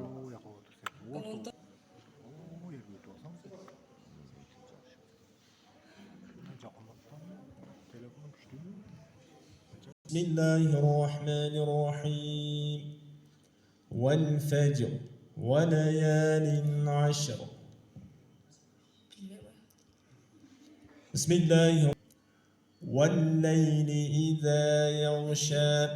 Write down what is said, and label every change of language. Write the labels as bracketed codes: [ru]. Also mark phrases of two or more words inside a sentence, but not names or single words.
[tr] Oo, yakala otur sen. Otur. Oo, yerine otursan sen. Telefonum düştü mü? [ar] بسم الله الرحمن الرحيم. والفجر وليال عشر. بسم الله والليل إذا يغشى.